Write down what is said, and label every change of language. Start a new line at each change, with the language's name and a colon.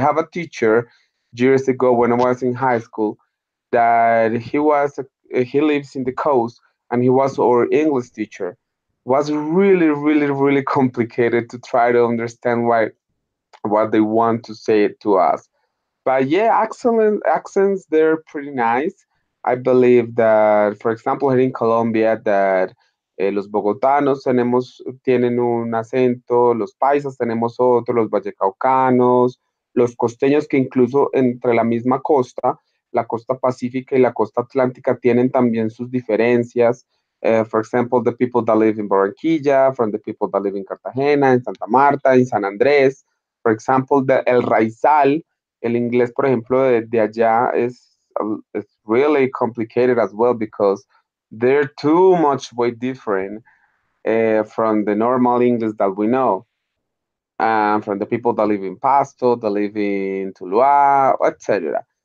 English: I have a teacher years ago when I was in high school that he lives in the coast and he was our English teacher. Was really really really complicated to try to understand what they want to say to us. But yeah, excellent accents, they're pretty nice. I believe that, for example, here in Colombia, that
Spanish: los bogotanos tienen un acento, los paisas tenemos otro, los vallecaucanos, los costeños, que incluso entre la misma costa la costa pacífica y la costa atlántica tienen también sus diferencias.
English: For example, the people that live in Barranquilla, from the people that live in Cartagena, in Santa Marta, in San Andrés. For example,
Spanish: el raizal, el inglés, por ejemplo, de allá
English: is really complicated as well because they're too much way different from the normal English that we know, from the people that live in Pasto, that live in Tuluá, etc.